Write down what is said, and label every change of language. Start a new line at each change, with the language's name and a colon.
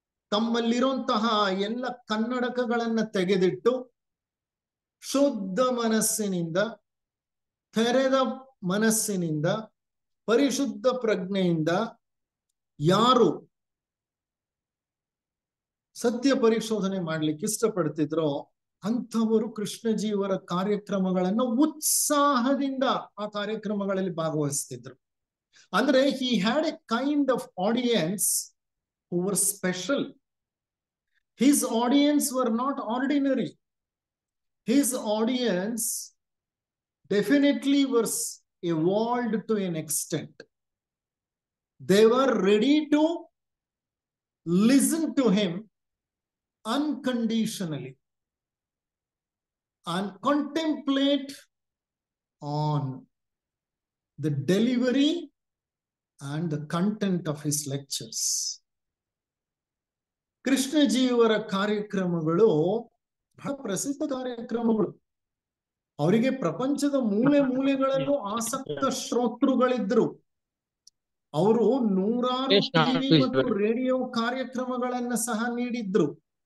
Kannada: ತಮ್ಮಲ್ಲಿರುವಂತಹ ಎಲ್ಲ ಕನ್ನಡಕಗಳನ್ನ ತೆಗೆದಿಟ್ಟು ಶುದ್ಧ ಮನಸ್ಸಿನಿಂದ, ತೆರೆದ ಮನಸ್ಸಿನಿಂದ, ಪರಿಶುದ್ಧ ಪ್ರಜ್ಞೆಯಿಂದ ಯಾರು ಸತ್ಯ ಪರಿಶೋಧನೆ ಮಾಡ್ಲಿಕ್ಕೆ ಇಷ್ಟಪಡ್ತಿದ್ರೋ ಅಂಥವರು ಕೃಷ್ಣಜಿಯವರ ಕಾರ್ಯಕ್ರಮಗಳನ್ನು ಉತ್ಸಾಹದಿಂದ ಆ ಕಾರ್ಯಕ್ರಮಗಳಲ್ಲಿ ಭಾಗವಹಿಸ್ತಿದ್ರು.
English: ಅಂದ್ರೆ he had a kind of audience who were special. His audience were not ordinary. His audience definitely was evolved to an extent. They were ready to listen to him unconditionally and contemplate on the delivery and the content of his lectures.
Kannada: ಕೃಷ್ಣಜಿಯವರ ಕಾರ್ಯಕ್ರಮಗಳು ಬಹಳ ಪ್ರಸಿದ್ಧ ಕಾರ್ಯಕ್ರಮಗಳು. ಅವರಿಗೆ ಪ್ರಪಂಚದ ಮೂಲೆ ಮೂಲೆಗಳಲ್ಲೂ ಆಸಕ್ತ ಶ್ರೋತೃಗಳಿದ್ರು. ಅವರು ನೂರಾರು ಟಿವಿ ಮತ್ತು ರೇಡಿಯೋ ಕಾರ್ಯಕ್ರಮಗಳನ್ನ ಸಹ ನೀಡಿದ್ರು.